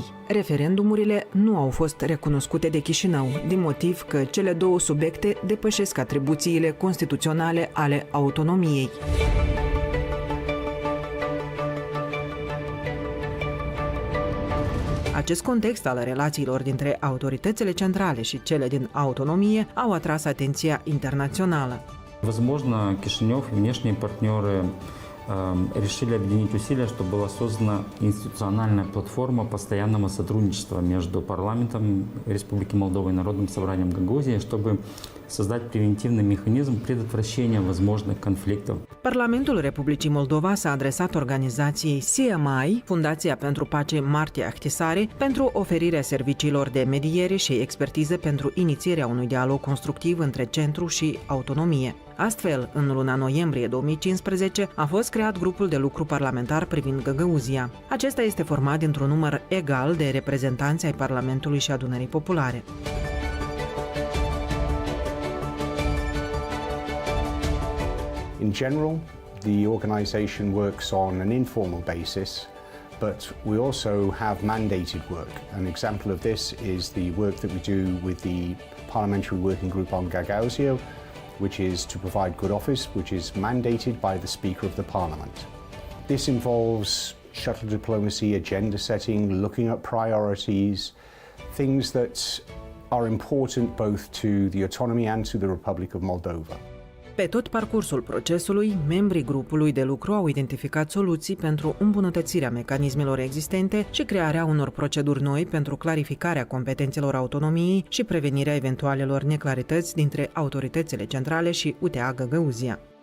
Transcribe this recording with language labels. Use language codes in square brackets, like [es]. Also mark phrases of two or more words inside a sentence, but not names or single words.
[ro] Referendumurile nu au fost recunoscute de Chișinău, din motiv că cele 2 subiecte depășesc atribuțiile constituționale ale autonomiei. Acest context al relațiilor dintre autoritățile centrale și cele din autonomie au atras atenția internațională. [ru] Возможно, Кишинев и внешние партнеры решили объединить усилия, чтобы была создана институциональная платформа постоянного сотрудничества между парламентом Республики Молдова и Народным собранием Гагаузии, чтобы создать превентивный механизм предотвращения возможных конфликтов. [ro] Parlamentul Republicii Moldova s-a adresat organizației CMI, Fundația pentru Pace Martie Ahtisaari, pentru oferirea serviciilor de mediere și expertiză pentru inițierea unui dialog constructiv între centru și autonomie. Astfel, în luna noiembrie 2015, a fost creat grupul de lucru parlamentar privind Găgăuzia. Acesta este format dintr-un număr egal de reprezentanți ai Parlamentului și Adunării Populare. [en] In general, the organisation works on an informal basis, but we also have mandated work. An example of this is the work that we do with the Parliamentary Working Group on Gagauzia, which is to provide good office, which is mandated by the Speaker of the Parliament. This involves shuttle diplomacy, agenda setting, looking at priorities, things that are important both to the autonomy and to the Republic of Moldova. [ro] Pe tot parcursul procesului, membrii grupului de lucru au identificat soluții pentru îmbunătățirea mecanismelor existente și crearea unor proceduri noi pentru clarificarea competențelor autonomiei și prevenirea eventualelor neclarități dintre autoritățile centrale și UTA Găgăuzia.